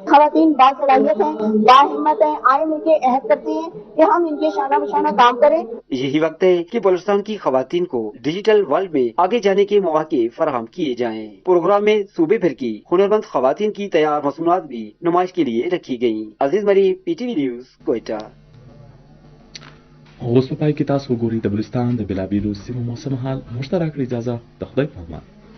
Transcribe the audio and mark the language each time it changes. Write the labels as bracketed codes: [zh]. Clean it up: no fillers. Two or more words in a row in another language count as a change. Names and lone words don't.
[ur] خواتین باصلاحیت ہیں، باہمت ہیں، آئے مل کے عہد کرتے ہیں کہ ہم ان کے شانہ بشانہ کام کریں. یہی وقت ہے کہ بلوچستان کی خواتین کو [en] digital world [ur] میں آگے جانے کے مواقع فراہم کیے جائیں. پروگرام میں صوبے بھر کی ہنرمند خواتین کی تیار مصنوعات بھی نمائش کے لیے رکھی گئیں. عزیز مری، پی ٹی وی نیوز، کوئٹہ. [ps] اوس په پای کې تاسو ګورئ د بلوچستان د بېلابېلو سیمو موسم حال. موږ ته راکړئ اجازه د خدای په امان.